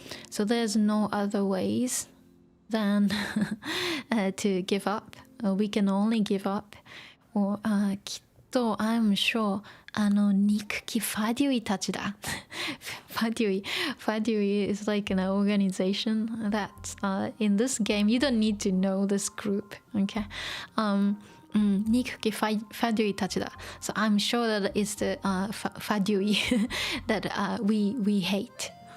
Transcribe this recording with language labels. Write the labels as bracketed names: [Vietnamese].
[English] So there's no other ways than to give up. We can only give up. [Japanese] Or, きっと [English] I'm sure [Japanese] あの憎きファデュイたちだ。 [English] ファデュイ is like an organization that in this game you don't need to know this group. Okay. [Japanese] 憎きファデュイたちだ。 [English] So I'm sure that it's the ファデュイthat we hate.